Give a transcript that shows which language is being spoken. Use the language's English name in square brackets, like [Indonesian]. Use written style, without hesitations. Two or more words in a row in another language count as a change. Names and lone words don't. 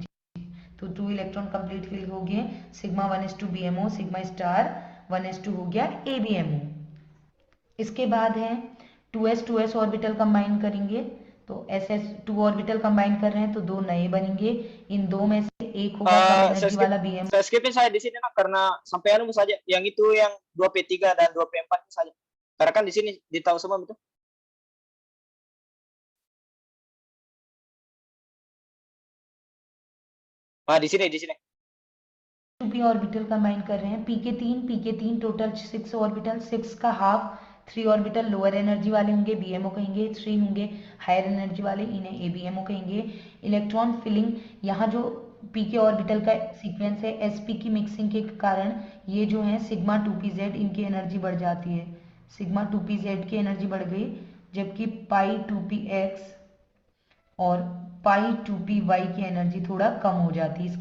[Hindi] तो 2 [English] electron complete fill [Hindi] हो गए, सिग्मा 1s2 BMO, [English] sigma star [Hindi] 1s2 हो गया ABMO। इसके बाद है [English] 2s orbital combine [Hindi] करेंगे, तो [English] SS2 orbital combine [Hindi] कर रहे हैं तो 2 नए बनेंगे, इन 2 में से एक होगा कम एनर्जी वाला BMO। [Indonesian] Saya skipin saya di sini nak karena sampai anu saja, yang itu yang 2p3 dan 2p4 saja. Karena kan di sini ditahu semua itu. हाँ di sini [English] 2p orbital combine [Hindi] कर रहे हैं, pk3 [English] total 6 orbital, [Hindi] 6 का हाफ [English] 3 orbital lower energy [Hindi] वाले होंगे BMO कहेंगे, 3 होंगे [English] higher energy [Hindi] वाले, इन्हें ABMO कहेंगे। [English] electron filling, [Hindi] यहाँ जो [English] pk orbital [Hindi] का सीक्वेंस है sp की मिक्सिंग के कारण ये जो है [English] sigma 2pz [Hindi] इनकी एनर्जी बढ़ जाती है, [English] sigma 2pz [Hindi] की एनर्जी बढ़ गई, जबकि पाई 2px और पाई 2py की एनर्जी थोड़ा कम हो जाती है।